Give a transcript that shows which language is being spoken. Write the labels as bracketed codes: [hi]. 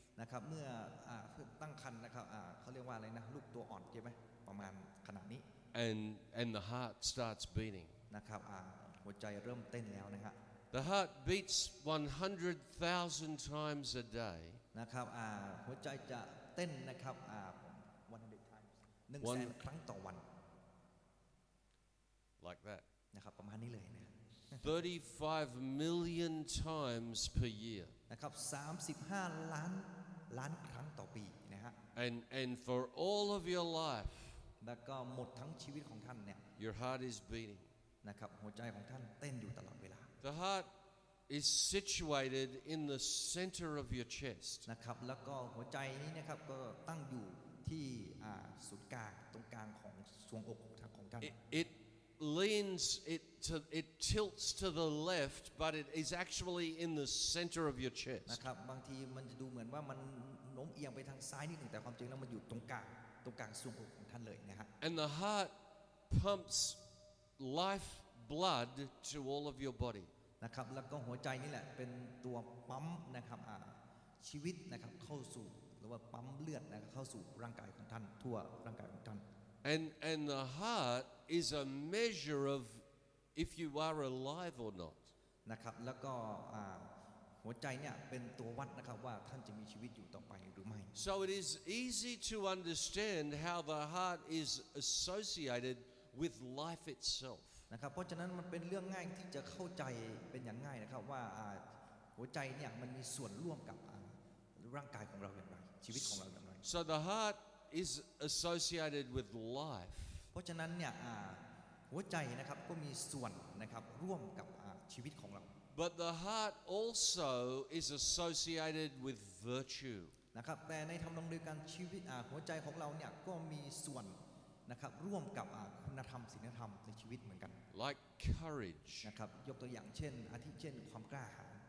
[th] นะครับเมื่อตั้งครรภ์นะครับเขาเรียกว่าอะไรนะลูกตัวอ่อนใช่ไหมประมาณขนาดนี้ [en] And the heart starts beating. [th] นะครับหัวใจเริ่มเต้นแล้วนะฮะ [en] The heart beats 100,000 times a day. [th] นะครับหัวใจจะเต้นนะครับ [en] 100 times [th] 100,000 ครั้งต่อวัน [en] Like that. [th] นะครับประมาณนี้เลยนะ [en] 35 million times per year. [th] นะครับ35 ล้านครั้งต่อปีนะฮะ [en] And for all of your life, [th] แล้วก็หมดทั้งชีวิตของท่านเนี่ย [en] your heart is beating. [th] นะครับหัวใจของท่านเต้นอยู่ตลอดเวลา [en] The heart is situated in the center of your chest. [th] นะครับแล้วก็หัวใจนี้นะครับก็ตั้งอยู่ที่ศูนย์กลางตรงกลางของทรวงอกของท่าน [en] It leans, it tilts to the left, but it is actually in the center of your [th] นะ [en] chest. [th] ครับบางทีมันจะดูเหมือนว่ามันโน้มเอียงไปทางซ้ายนิดหนึ่งแต่ความจริงแล้วมันอยู่ตรงกลางทรวงอกของท่านเลยนะฮะ [en] And the heart pumps life blood to all of your body. [th] นะครับแล้วก็หัวใจนี่แหละเป็นตัวปั๊มนะครับชีวิตนะครับเข้าสู่หรือว่าปั๊มเลือดนะครับเข้าสู่ร่างกายของท่านทั่วร่างกายของท่าน [en] And the heart is a measure of if you are alive or not. [th] นะครับแล้วก็หัวใจเนี่ยเป็นตัววัดนะครับว่าท่านจะมีชีวิตอยู่ต่อไปหรือไม่ [en] So it is easy to understand how the heart is associated with life itself. [th] นะครับเพราะฉะนั้นมันเป็นเรื่องง่ายที่จะเข้าใจเป็นอย่างง่ายนะครับว่าหัวใจเนี่ยมันมีส่วนร่วมกับร่างกายของเราอย่างไรชีวิตของเราอย่างไร [en] So the heart is associated with life. [th] เพราะฉะนั้นเนี่ยหัวใจนะครับก็มีส่วนนะครับร่วมกับชีวิตของเรา [en] But the heart also is associated with virtue. [th] นะครับแต่ในทำนองเดียวกันชีวิตหัวใจของเราเนี่ยก็มีส่วนนะครับร่วมกับคุณธรรมศีลธรรมในชีวิตเหมือนกัน [en] Like courage, [th] นะครับยกตัวอย่างเช่นอาทิเช่นความกล้าหาญ